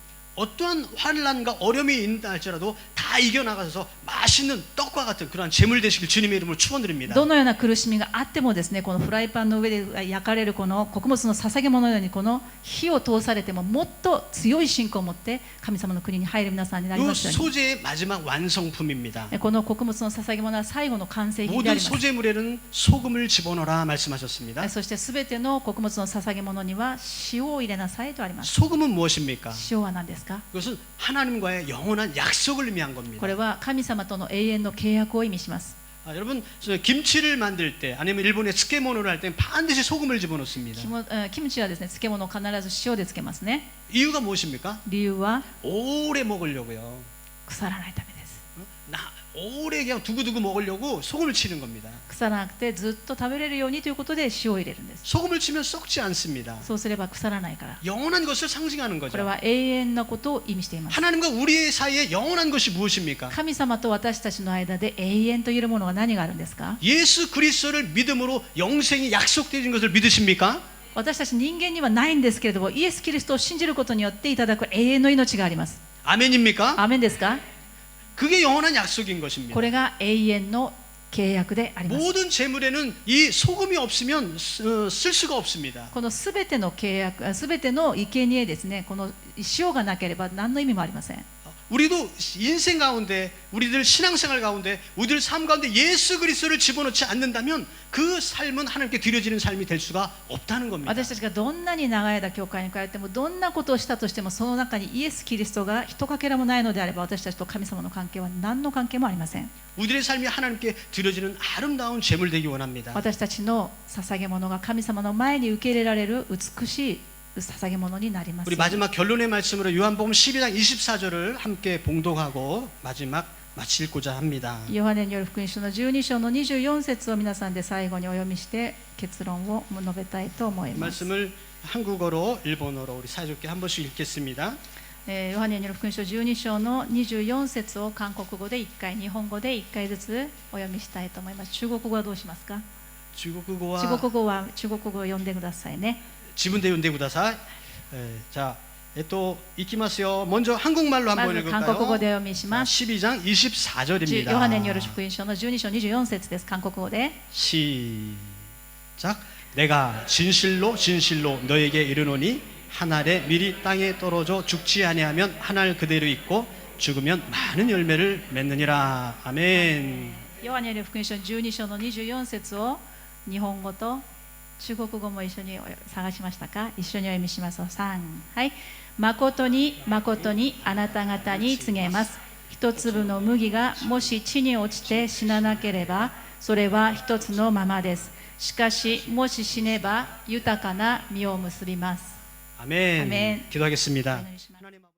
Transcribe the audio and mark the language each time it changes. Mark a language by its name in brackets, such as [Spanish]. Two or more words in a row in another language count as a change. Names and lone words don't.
[Korean] 어떠한 환란과 어려움이 있다 할지라도 다 이겨나가서 맛있는 떡과 같은 그러한 재물 되시길 주님의 이름으로 축원드립니다. [Japanese] どのような苦しみがあってもですね、このフライパンの上で焼かれるこの穀物の捧げ物のように、この火を通されてももっと強い信仰を持って神様の国に入る皆さんになり [Korean] 이 [Japanese] ますように。 [Korean] 소재의 마지막 완성품입니다. [Japanese] この穀物の捧げ物は最後の完成品であ [Korean] 모든 [Japanese] ります。 [Korean] 소재물에는 소금을 집어넣어라 말씀하셨습니다. [Japanese] そしてすべての穀物の捧げ物には塩を入れなさいとあります。 [Korean] 소금은 무엇입니까? [Japanese] 塩は何ですか？ [Korean] 그것은 하나님과의 영원한 약속을 의미한 [Japanese] こ [Korean] 겁니다. [Japanese] れは神様との永遠の契約を意味します。 [Korean] 여러분 김치를 만들 때 아니면 일본의 츠케모노를 할 때 반드시 소금을 집어넣습니다. [Japanese] キムチはですね、漬物を必ず塩で漬けますね。 [Korean] 이유가 무엇입니까? [Japanese] 理由は [Korean] 오래 먹으려고요. [Japanese] 腐らないためです。 [Korean] 오래 그냥 두고두고 먹으려고 소금을 치는 겁니다. [Japanese] 腐らなくてずっと食べれるようにということで塩を入れるんです。 [Korean] 소금을 치면 썩지 않습니다. [Japanese] そうすれば腐らないから。 [Korean] 영원한 것을 상징하는 [Japanese] これ [Korean] 거죠. [Japanese] は永遠なことを意味しています。 [Korean] 하나님과 우리의 사이에 영원한 것이 무엇입니까? [Japanese] 神様と私たちの間で永遠と言えるものは何があるんですか？ [Korean] 예수 그리스도를 믿음으로 영생이 약속되어진 것을 믿으십니까? [Japanese] 私たち人間にはないんですけれども、イエス・キリストを信じることによっていただく永遠の命があります。 [Korean] 아멘입니까? [Japanese] アーメンですか？ [Korean] 그게 영원한 약속인 것입니다. [Japanese] これが永遠の契約であります。 [Korean] 모든 재물에는 이 소금이 없으면 쓸 수가 없습니다. [Japanese] このすべての契約、すべての生贄ですね、この塩がなければ何の意味もありません。 [Korean] 우리도 인생 가운데 우리들 신앙생활 가운데 우리들 삶 가운데 예수 그리스도를 집어넣지 않는다면 그 삶은 하나님께 드려지는 삶이 될 수가 없다는 겁니다. [Japanese] 私たちがどんなに長い間教会に通ってもどんなことをしたとしてもその中にイエス・キリストがひとかけらもないのであれば私たちと神様の関係は何の関係もありません。 [Korean] 우리들의 삶이 하나님께 드려지는 아름다운 제물 되기 원합니다. [Japanese] 私たちの捧げ物が神様の前に受け入れられる美しい捧げ物になります。 [Korean] 우리 마지막 결론의 말씀으로 요한복음 12장 24절을 함께 봉독하고 마지막 마치고자 합니다. [Japanese] ヨハネによる福音書の12章の24節を皆さんで最後にお読みして結論を述べたいと思います。 [Korean] 말씀을 한국어로 일본어로 우리 사이좋게 한 번씩 읽겠습니다. [Japanese] ヨハネによる福音書12章の24節を韓国語で1回、日本語で1回ずつお読みしたいと思います。中国語はどうしますか？ [Korean] 중국어와 [Japanese] 中国語は中国語を読んでくださいね。自分で 読んで ください. [Korean] 자, 또 읽기마스요. 먼저 한국말로 [Japanese] ま [Korean] 한번 [Japanese] ず韓国語 [Korean] 읽을까요? [Japanese] で読みします。 [Korean] 12장 24절입니다. [Japanese] ヨハネによる福音書の12章24節です。韓国語で [Korean] 시작. 내가 진실로 진실로 너에게 이르노니 한 알에 미리 땅에 떨어져 죽지 아니하면 한 알 그대로 있고 죽으면 많은 열매를 맺느니라. 아멘. [Japanese] ヨハネによる福音書12章の24節を日本語と中国語も一緒に探しましたか？一緒にお読みします。3、はい。誠に誠にあなた方に告げます。一粒の麦がもし地に落ちて死ななければ、それは一つのままです。しかし、もし死ねば豊かな実を結びます。 [Korean] 아멘. 아멘. 기도하겠습니다. 하나님